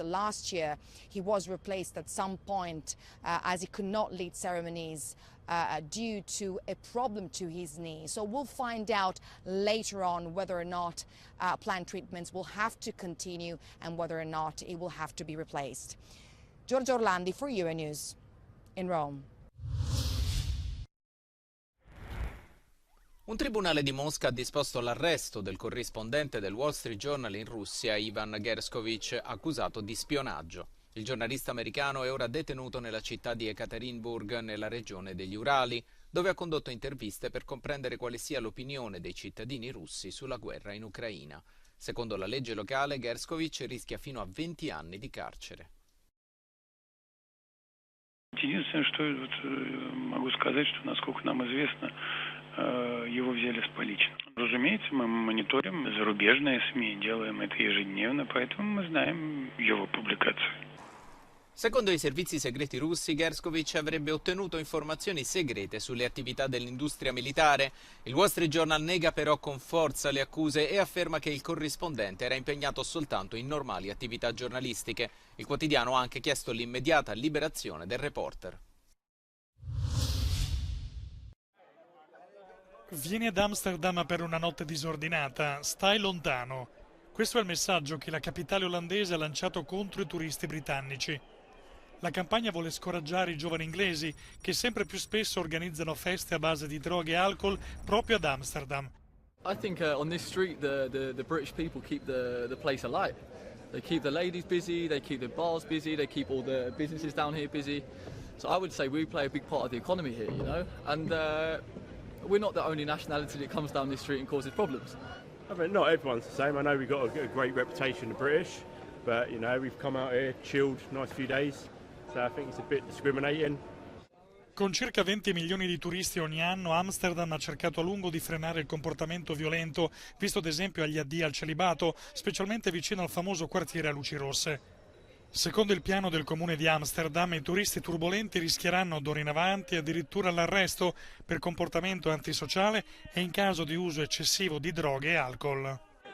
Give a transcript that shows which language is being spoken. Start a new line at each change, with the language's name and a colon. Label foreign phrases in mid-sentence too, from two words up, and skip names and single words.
English: Last year, he was replaced at some point as he could not lead ceremonies due to a problem to his knee. So we'll find out later on whether or not planned treatments will have to continue and whether or not it will have to be replaced. Giorgio Orlandi for UA News in Rome.
Italian: Un tribunale di Mosca ha disposto l'arresto del corrispondente del Wall Street Journal in Russia, Ivan Gershkovich, accusato di spionaggio. Il giornalista americano è ora detenuto nella città di Ekaterinburg, nella regione degli Urali, dove ha condotto interviste per comprendere quale sia l'opinione dei cittadini russi sulla guerra in Ucraina. Secondo la legge locale, Gershkovich rischia fino a 20 anni di carcere.
Russian: Единственное, что могу сказать, что, насколько нам известно, его взяли с поличным. Разумеется, мы мониторим зарубежные СМИ, делаем это ежедневно, поэтому мы знаем его публикации.
Italian: Secondo i servizi segreti russi, Gershkovich avrebbe ottenuto informazioni segrete sulle attività dell'industria militare. Il Wall Street Journal nega però con forza le accuse e afferma che il corrispondente era impegnato soltanto in normali attività giornalistiche. Il quotidiano ha anche chiesto l'immediata liberazione del reporter. Vieni ad Amsterdam per una notte disordinata, stai lontano. Questo è il messaggio che la capitale olandese ha lanciato contro i turisti britannici. La campagna vuole scoraggiare i giovani inglesi che sempre più spesso organizzano feste a base di droghe e alcol proprio ad Amsterdam.
English: I think on this street the British people keep the place alive. They keep the ladies busy, they keep the bars busy, they keep all the businesses down here busy. So I would say we play a big part of the economy here, you know, and we're not the only nationality that comes down this street and causes problems. I mean, not everyone's the same. I know we've got a great reputation, the British, but you know, we've come out here, chilled, nice few days. So I think it's a bit discriminating.
Italian: Con circa 20 milioni di turisti ogni anno, Amsterdam ha cercato a lungo di frenare il comportamento violento, visto ad esempio agli addii al celibato, specialmente vicino al famoso quartiere a luci rosse. Secondo il piano del comune di Amsterdam, i turisti turbolenti rischieranno d'ora in avanti addirittura l'arresto per comportamento antisociale e in caso di uso eccessivo di droghe e alcol.